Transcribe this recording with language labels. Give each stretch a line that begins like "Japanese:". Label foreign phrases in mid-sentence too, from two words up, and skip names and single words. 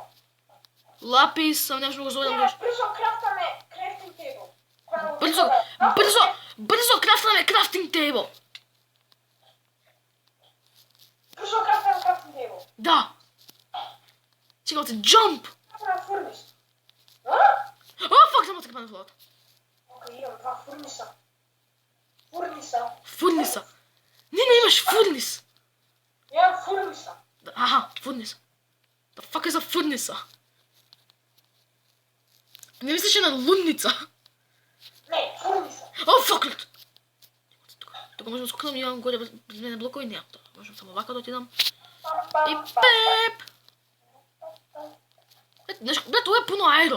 Macedonian: Лапис, сам не може да го зовем. Брзо крафтаме
English: crafting table.
Macedonian: Брзо крафтаме
English: crafting table.
Macedonian: Брзо крафтаме
English: crafting table.
Macedonian: Да. Чекайте, jump. Крафтаме фурнис. О, фак, само така пана главата. Окей, имам два фурниса. Фурниса. Не имаш фурнис. Имам фурниса. Аха, фурниса.
English: The fuck is a фурниса?
Macedonian: Не мислиш на лунница? Не, фурниса. О, фак, лет. Тука можем да скокнем, имам горе без мене блокови, нямам тоа. Можем само вака да отидам. И пеп! Брат, ова е пуно айрон.